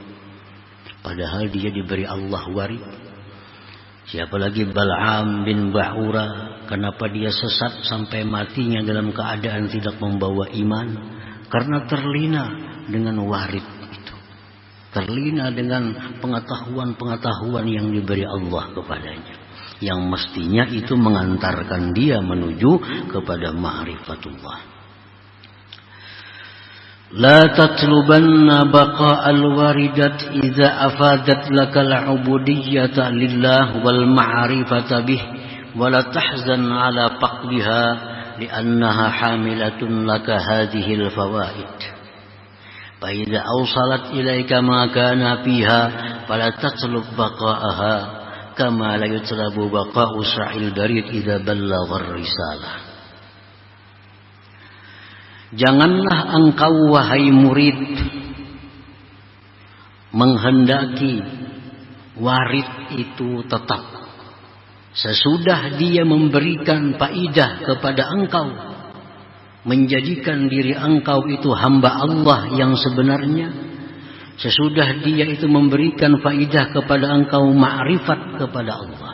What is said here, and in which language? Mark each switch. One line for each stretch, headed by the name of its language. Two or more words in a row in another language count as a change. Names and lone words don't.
Indonesian: Padahal dia diberi Allah warid. Siapa lagi Bal'am bin Ba'ura, kenapa dia sesat sampai matinya dalam keadaan tidak membawa iman. Karena terlina dengan warid itu. Terlina dengan pengetahuan-pengetahuan yang diberi Allah kepadanya. Yang mestinya itu mengantarkan dia menuju kepada ma'rifatullah.
Arabic: لا تطلبن بقاء الواردات إذا أفادت لك العبودية لله والمعرفة به ولا تحزن على فقدها لأنها حاملة لك هذه الفوائد فإذا أوصلت إليك ما كان فيها فلا تطلب بقاءها كما لا يطلب بقاء سعي البريد إذا بلغ الرسالة.
Indonesian: Janganlah engkau wahai murid menghendaki warid itu tetap sesudah dia memberikan faidah kepada engkau, menjadikan diri engkau itu hamba Allah yang sebenarnya, sesudah dia itu memberikan faidah kepada engkau ma'rifat kepada Allah.